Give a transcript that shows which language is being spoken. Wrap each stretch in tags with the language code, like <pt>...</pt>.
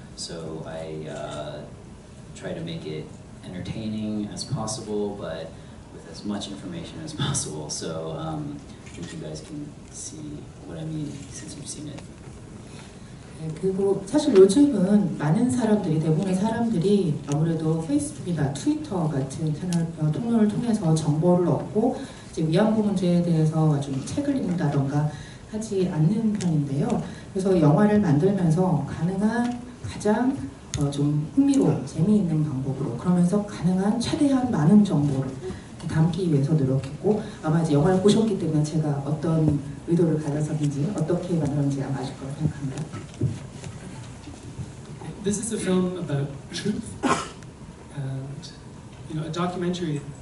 <en>So I try to make it entertaining as possible, but with as much information as possible. So I think you guys can see what I mean since you've seen it.</en> <ko>네, 그리고 사실 요즘은 많은 사람들이, 대부분의 사람들이 아무래도 페이스북이나 트위터 같은 채널 통로를 통해서 정보를 얻고 이제 위안부 문제에 대해서 좀 책을 읽는다던가 하지 않는 편인데요. 그래서 영화를 만들면서 가능한 가장 좀 흥미로운, 재미있는 방법으로, 그러면서 가능한 최대한 많은 정보를 담기 위해서 노력했고, 아마 이제 영화를 보셨기 때문에 제가 어떤 의도를 가졌었는지, 어떻게 만들었는지 아마 아실 거라고 생각합니다.</ko> <en>This is a film about truth, and a documentary.</en>